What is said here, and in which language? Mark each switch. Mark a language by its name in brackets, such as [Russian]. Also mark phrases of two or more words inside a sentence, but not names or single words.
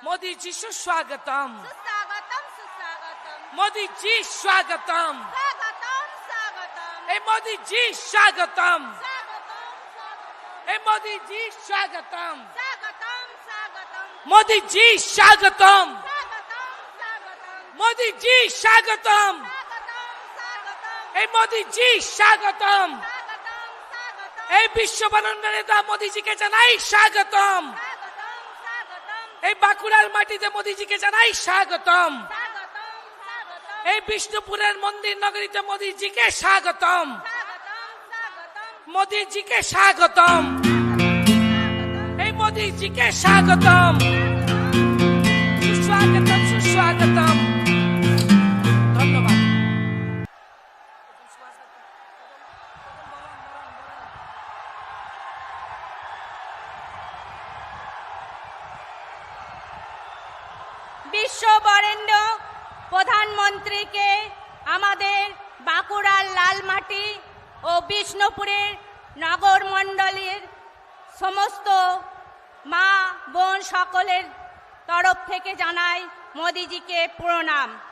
[Bangla] মোদিজি সুস্বাগতম, [Hindi] सुस्वागतम सुस्वागतम [Bangla] মোদিজি স্বাগতম, [Hindi] स्वागतम स्वागतम [Bangla] এই মোদিজি স্বাগতম, [Hindi] स्वागतम स्वागतम [Bangla] এই মোদিজি স্বাগতম, [Hindi] स्वागतम स्वागतम [Bangla] মোদিজি স্বাগতম, [Hindi] स्वागतम स्वागतम [Bangla] মোদিজি স্বাগতম, [Hindi] स्वागतम स्वागतम [Bangla] এই মোদিজি স্বাগতম। [Hindi] स्वागतम स्वागतम [Bangla] এই বিশ্ববরেণ্য নেতা মোদিজিকে জানাই স্বাগতম। [Hindi] स्वागतम स्वागतम [Bangla] এই বাঁকুড়ার মাটিতে মোদিজিকে জানাই স্বাগতম। [Hindi] स्वागतम स्वागतम [Bangla] এই বিষ্ণুপুরের মন্দির নগরীতে মোদিজিকে স্বাগতম। [Hindi] स्वागतम स्वागतम [Bangla] মোদিজিকে স্বাগতম, এই মোদিজিকে স্বাগতম, সুস্বাগতম সুস্বাগতম। ধন্যবাদ। বিশ্ব বরেণ্য প্রধানমন্ত্রীকে আমাদের বাঁকুড়ার লালমাটি ও বিষ্ণুপুরের নগর মণ্ডলীর সমস্ত মা বোন সকলের তরফ থেকে জানাই মোদিজিকে প্রণাম।